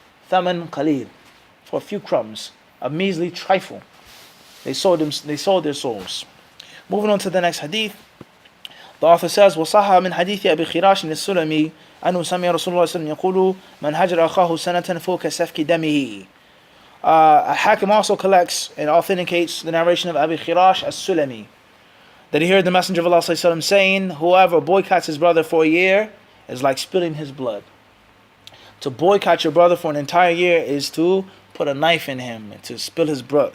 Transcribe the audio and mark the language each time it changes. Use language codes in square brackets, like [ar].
[en] Thaman qalil, for a few crumbs, a measly trifle. They sold their souls. Moving on to the next hadith. The author says, [ar] وَصَحَّ مِنْ حَدِيثِ أَبِي خِرَاشٍ السُّلَمِي أنه سمع رسول الله صلى الله عليه وسلم يقول من هجر أخاه سنة فوق سفك دمه. [en] Al-Hakim also collects and authenticates the narration of Abi Khirash as-Sulami, that he heard the Messenger of Allah sallallahu alaihi wasallam saying, whoever boycotts his brother for a year is like spilling his blood. To boycott your brother for an entire year is to put a knife in him and to spill his blood.